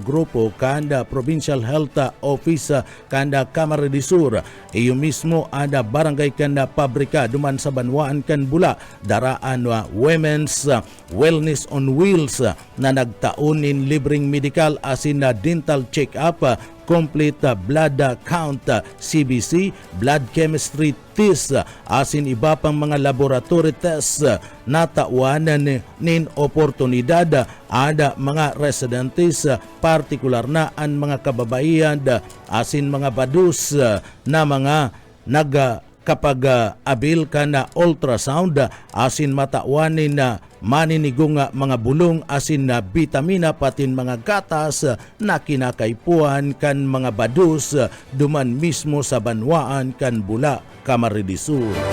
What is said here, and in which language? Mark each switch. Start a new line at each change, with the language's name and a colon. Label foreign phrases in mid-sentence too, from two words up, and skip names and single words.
Bikol: grupo kanda Provincial Health Office kanda Camarines Sur iyo mismo ada barangay kanda pabrika duman sa banwaan kan Bula daraan Women's Wellness on Wheels na nagtaunin libreng medical asin na
English: dental check-up complete blood count
Bikol: CBC,
English: blood chemistry test
Bikol: asin iba pang mga
English: laboratory tests
Bikol: na tawanan nin oportunidad ada mga residentes partikular na ang mga kababaihan asin mga badus na mga kapag abil ka na ultrasound asin matawanin na maninigong mga bulong asin na vitamina patin mga gatas na kinakaipuan kan mga badus duman mismo sa banwaan kan Bula, Camarines Sur.